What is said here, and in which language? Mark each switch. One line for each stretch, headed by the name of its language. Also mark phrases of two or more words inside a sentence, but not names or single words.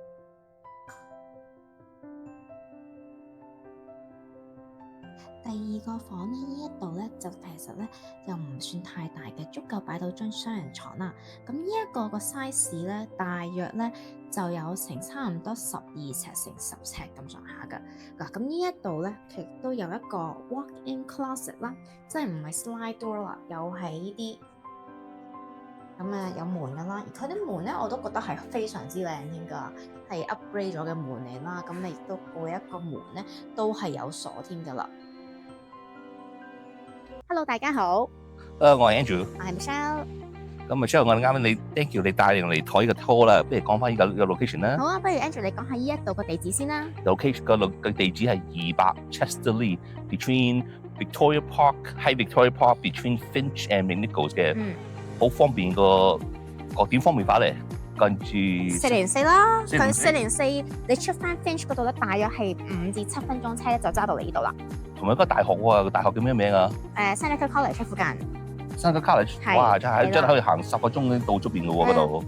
Cantonese: 第二個房咧，呢一度咧就其實咧又唔算太大嘅，足夠擺到張雙人床啦。咁呢一個 size 咧，大約咧就有成差唔多12尺乘10尺咁上下㗎。嗱，咁呢一度咧，其實都有一個
English: walk-in closet
Cantonese: 啦，即係唔係
English: slide door
Cantonese: 啦，又係呢啲。咁啊有門噶啦，而佢啲門咧我都覺得係非常之靚添㗎，係 upgrade 咗嘅門嚟啦。咁亦都每一個門咧都係有鎖添㗎啦。Hello， 大家好。我係 Andrew，我係 Michelle。咁Michelle，我哋啱啱你
English: thank you
Cantonese: 你帶領嚟睇個 tour 啦，不如講翻呢個 location 啦。好啊，不如 Andrew 你講下呢一度個地址先啦。 location 個地址係200 Chester Lee
English: between Victoria Park High Victoria Park between Finch and McNichols
Cantonese: 嘅。好方便個點方便法咧，跟住 404啦，佢404你出翻 Finch 嗰度咧，大約係5至7分鐘車就揸到嚟呢度啦。同埋一個大學喎，個大學叫咩名啊？Seneca College 附近。 Seneca College， 哇！真係可以行10個鐘到出邊嘅喎嗰度。